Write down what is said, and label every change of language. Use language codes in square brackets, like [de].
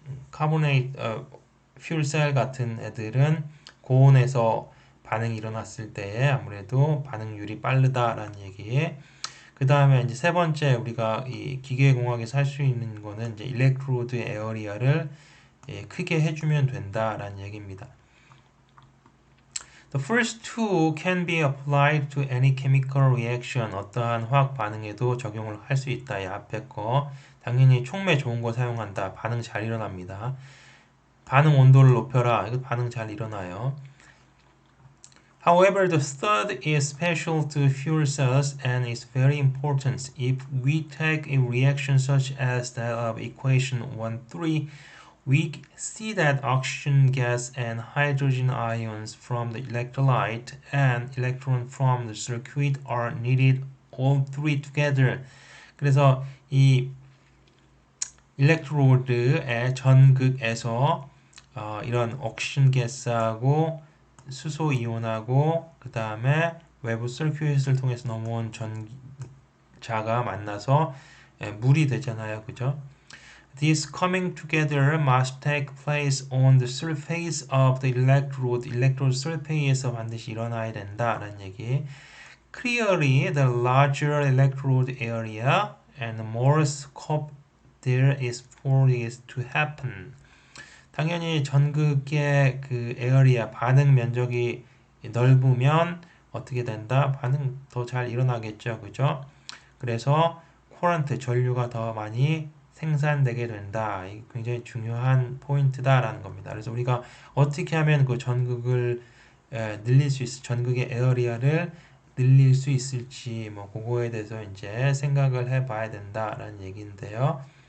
[ko] 카보네이트 퓨얼셀 같은 애들은 고온에서 반응이 일어났을 때에 아무래도 반응률이 빠르다라는 얘기. 그 다음에 이제 세 번째 우리가 이 기계공학에서 할 수 있는 거는 이제 일렉트로드 에어리아를 크게 해주면 된다라는 얘기입니다. [en] The first two can be applied to any chemical reaction. [ko] 어떠한 화학 반응에도 적용을 할 수 있다. 이 앞에 거. 당연히 촉매 좋은 거 사용한다. 반응 잘 일어납니다. 반응 온도를 높여라. 이거 반응 잘 일어나요. [en] However, the third is special to fuel cells and is very important. If we take a reaction such as that of equation 1.3, we see that oxygen gas and hydrogen ions from the electrolyte and electron from the circuit are needed all three together. [ko] 그래서 이 일렉트로드의 전극에서 이런 옥시전 가스하고 수소 이온하고 그 다음에 외부 서큐it을 통해서 넘어온 전자가 만나서 물이 되잖아요, 그죠? [en] This coming together must take place on the surface of the electrode. [ko] electrode surface에서 반드시 일어나야 된다라는 얘기. [en] Clearly, the larger electrode area and more scope there is for this to happen. [ko] 당연히 전극의 그 에어리아 반응 면적이 넓으면 어떻게 된다? 반응 더 잘 일어나겠죠, 그죠? 그래서 코런트 전류가 더 많이 생산되게 된다. 이 굉장히 중요한 포인트다라는 겁니다. 그래서 우리가 어떻게 하면 그 전극을 늘릴 수 있을, 전극의 에어리아를 늘릴 수 있을지 뭐 그거에 대해서 이제 생각을 해봐야 된다라는 얘기인데요.